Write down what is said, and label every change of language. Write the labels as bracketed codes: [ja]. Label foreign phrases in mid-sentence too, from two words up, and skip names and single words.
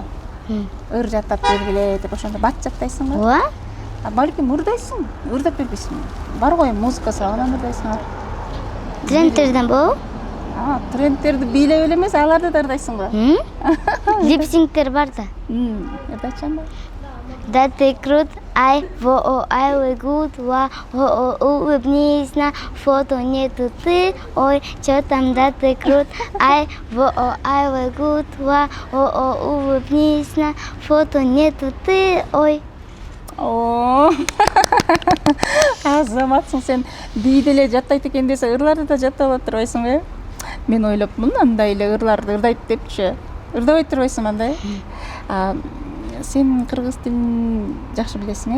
[ky] Ыр жаттап бергиле деп ошондо бат жаттайсыңбы? Ооба. Балким ырдайсың, ырдап бербейсиң. Бар го музыка сабагынан ырдайсың. Трендтерден болобу? Трендтерди бийлеп эле эмес, аларды да ырдайсыңбы? Липсингтер бар да. Ырдайчан ба? [ru] Да ты крут, ай, во, ай, вы гуд, ва, о, улыбнись на фото, нету ты, ой, чё там, да ты крут, ай, во, ай, вы гуд, ва, о, улыбнись на фото, нету ты, ой. [ky] Азаматсың, сен бийде эле жаттайт экен десе, ырларды да жаттап отурбайсыңбы? Мен ойлопмун, андай эле ырларды ырдайт депчи. Ырдабай турбайсың андай? Сен кыргыз тилин жакшы билесиң,